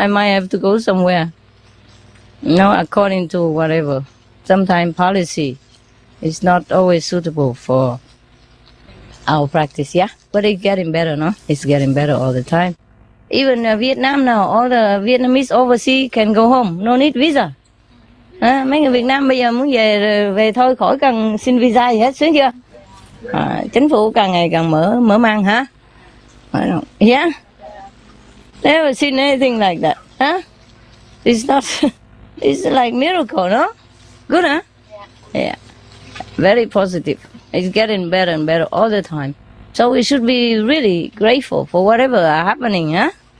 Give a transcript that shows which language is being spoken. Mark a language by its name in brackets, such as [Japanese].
[English] I might have to go somewhere. No, according to whatever. Sometimes policy is not always suitable for our practice, yeah? But it's getting better, no? It's getting better all the time. Even Vietnam now, all the Vietnamese overseas can go home, no need visa. [Vietnamese] Mấy người Việt Nam bây giờ muốn về thôi, khỏi cần xin visa gì hết, sướng chưa? Chính phủ càng ngày càng mở mang, hả? [English] Yeah? Never seen anything like that, huh? It's not... It's like miracle, no? Good, huh? Yeah. Very positive. It's getting better and better all the time. So we should be really grateful for whatever are happening, huh?